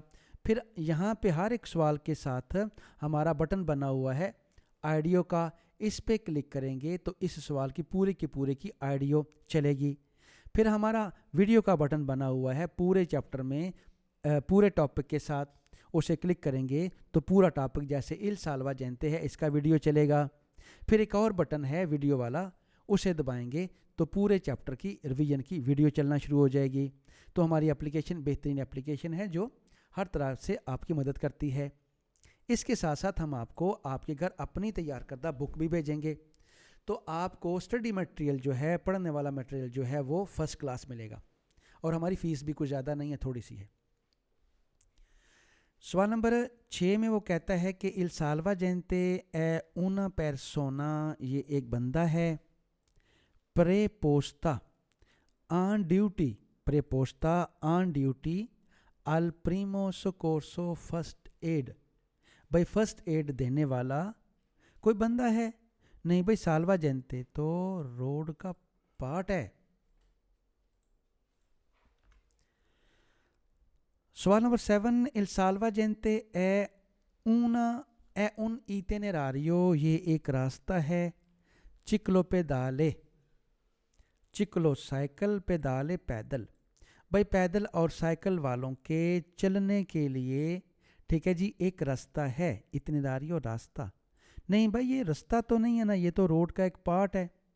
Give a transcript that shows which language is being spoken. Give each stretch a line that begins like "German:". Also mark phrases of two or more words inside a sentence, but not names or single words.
Urdu: پھر یہاں پہ ہر ایک سوال کے ساتھ ہمارا بٹن بنا ہوا ہے آڈیو کا، اس پہ کلک کریں گے تو اس سوال کی پورے کی آڈیو چلے گی۔ پھر ہمارا ویڈیو کا بٹن بنا ہوا ہے پورے چیپٹر میں پورے ٹاپک کے ساتھ، اسے کلک کریں گے تو پورا ٹاپک جیسے
Italian: il salvagente
Urdu: ہے اس کا ویڈیو چلے گا۔ پھر ایک اور بٹن ہے ویڈیو والا، اسے دبائیں گے تو پورے چیپٹر کی ریویژن کی ویڈیو چلنا شروع ہو جائے گی۔ تو ہماری اپلیکیشن بہترین اپلیکیشن ہے جو ہر طرح سے آپ کی مدد کرتی ہے۔ اس کے ساتھ ساتھ ہم آپ کو آپ کے گھر اپنی تیار کردہ بک بھی بھیجیں گے، تو آپ کو
English: study material
Urdu: جو ہے، پڑھنے والا مٹیریل جو ہے وہ
English: first class
Urdu: ملے گا، اور ہماری فیس بھی کچھ زیادہ نہیں ہے، تھوڑی سی ہے۔ سوال نمبر 6 میں وہ کہتا ہے کہ
Italian: il salvagente è una persona،
Urdu: یہ ایک بندہ ہے،
Italian: preposta
English: on duty،
Italian: preposta
English: on duty
Italian: al primo soccorso
English: first aid،
Urdu: بھائی
English: first aid
Urdu: دینے والا کوئی بندہ ہے؟ نہیں بھائی، salvagente تو روڈ کا پارٹ ہے۔ سوال نمبر
Italian: 7 il salvagente è un itinerario،
Urdu: یہ ایک راستہ ہے،
Italian: ciclo pedale,
Urdu: چکلو سائیکل، پیدالے پیدل، بھائی پیدل اور سائیکل والوں کے چلنے کے لیے، ٹھیک ہے جی، ایک راستہ ہے، itinerario راستہ۔ نہیں بھائی یہ راستہ تو نہیں ہے نا، یہ تو روڈ کا ایک پارٹ ہے۔